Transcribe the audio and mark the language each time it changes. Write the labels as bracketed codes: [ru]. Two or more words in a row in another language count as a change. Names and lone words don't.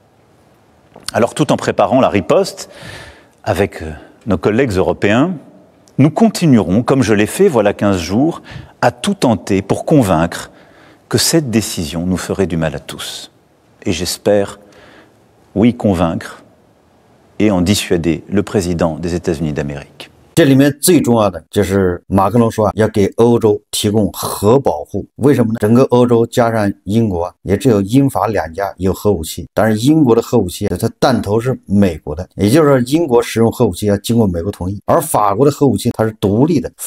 [fr] Alors, tout en préparant la riposte, avec nos collègues européens, nous continuerons, comme je l'ai fait voilà 15 jours, à tout tenter pour convaincre que cette décision nous ferait du mal à tous. Et j'espère, oui, convaincre et en dissuader le président des États-Unis d'Amérique. [zh] 这里面最重要的就是马克龙说要给欧洲提供核保护，为什么呢？整个欧洲加上英国也只有英法两家有核武器，但是英国的核武器它弹头是美国的，也就是说英国使用核武器要经过美国同意，而法国的核武器它是独立的。